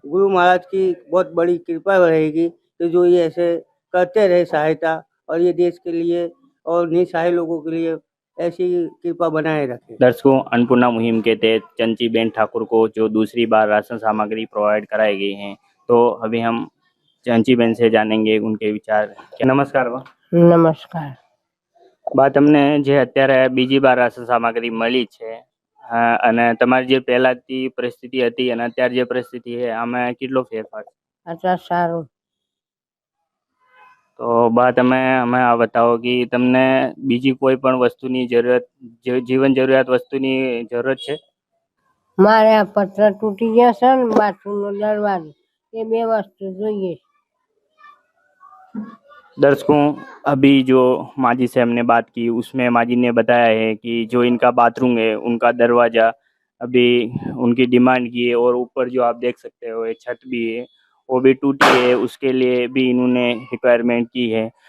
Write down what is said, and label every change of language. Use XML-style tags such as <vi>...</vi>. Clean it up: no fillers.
<hi>गुरु महाराज की बहुत बड़ी कृपा रहेगी कि जो ये ऐसे करते रहे सहायता, और ये देश के लिए और निसहाय लोगों के लिए ऐसी कृपा बनाए रखे। दर्शकों, अन्नपूर्णा मुहिम के तहत चंचीबेन ठाकुर को जो दूसरी बार राशन सामग्री प्रोवाइड कराई गई है, तो अभी हम चंचीबेन से जानेंगे उनके विचार। नमस्कार बा। नमस्कार। बात हमने</hi> <gu>જે અત્યારે બીજી બાર રાશન સામગ્રી મળી છે અને તમારી જે પહેલાથી પરિસ્થિતિ હતી અને અત્યારે જે પરિસ્થિતિ છે આમાં કેટલો ફેરફાર છે?</gu> <hi>अच्छा</hi> <gu>सारू। તો બા તમે અમે આ બતાવો કે તમને બીજી કોઈ પણ વસ્તુની જરૂરત જીવન જરૂરિયાત વસ્તુની જરૂરત છે? મારે આ પત્ર તૂટી ગયા છે ને બાથરૂમનો દરવાજો, એ બે વસ્તુ જોઈએ છે।</gu> <hi>दर्शकों, अभी जो माजी से हमने बात की उसमें माजी ने बताया है कि जो इनका बाथरूम है उनका दरवाज़ा अभी उनकी डिमांड की है, और ऊपर जो आप देख सकते हो ये छत भी है वो भी टूटी है, उसके लिए भी इन्होंने रिक्वायरमेंट की है।</hi>